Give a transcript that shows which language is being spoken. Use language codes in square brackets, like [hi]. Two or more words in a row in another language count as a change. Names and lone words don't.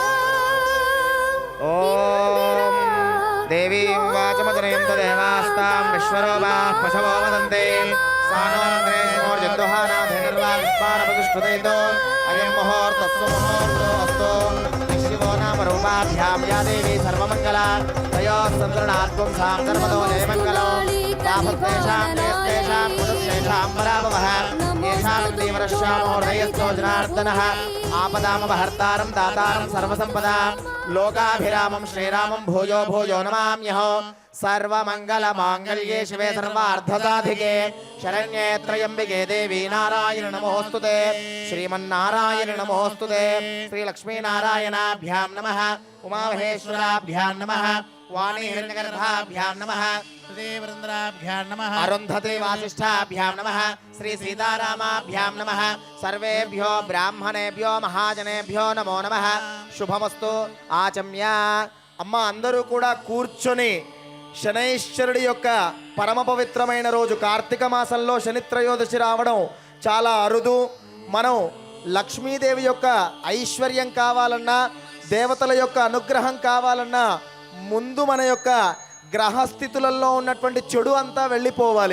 [sa] ఓం దేవీం వాచమజనయం దేవాస్తాం విశ్వరూపా పశవో వదంతే సానోంద్రేష్మోర్జంతుహానాథైర్వాస్మానపదుష్టుదైతో అయం ముహూర్తస్సు ముహూర్తోస్తు శివో నామ రూపాభ్యాం యా దేవీ సర్వమంగళ తయోః సంసరణాత్వం సాం సర్వదో జయమంగళం లాభస్తేషాం జయస్తేషాం పురుషేషాం పరాభవః येषां देवरश्यामोदयस्तो जनार्दनः आपदामपहर्तारं दातारं सर्वसम्पदां लोकाभिरामं श्रीरामं भूयो भूयो नमाम्यहो सर्वमङ्गलमाङ्गल्ये शिवे सर्वार्थसाधिके शरण्ये त्र्यम्बिके देवी नारायण नमोऽस्तुते श्रीमन्नारायण नमोऽस्तुते श्रीलक्ष्मीनारायणाभ्यां नमः उमामहेश्वराभ्यां नमः वाणी हिरण्यगर्भाभ्यां नमः देवृंद्राभ्यां नमः अरुन्धते वासिष्ठाभ्यां नमः श्री सीतारामाभ्यां नमः सर्वेभ्यो ब्राह्मणेभ्यो महाजनेभ्यो नमो नमः शुभमस्तु आचम्य [te] అమ్మ అందరూ కూడా కూర్చొని శనైశ్వరుడి యొక్క పరమ పవిత్రమైన రోజు కార్తీక మాసంలో శని త్రయోదశి రావడం చాలా అరుదు. మనం లక్ష్మీదేవి యొక్క ఐశ్వర్యం కావాలన్నా దేవతల యొక్క అనుగ్రహం కావాలన్నా ముందు మన యొక్క గ్రహస్థితులలో ఉన్నటువంటి చెడు అంతా వెళ్ళిపోవాలి.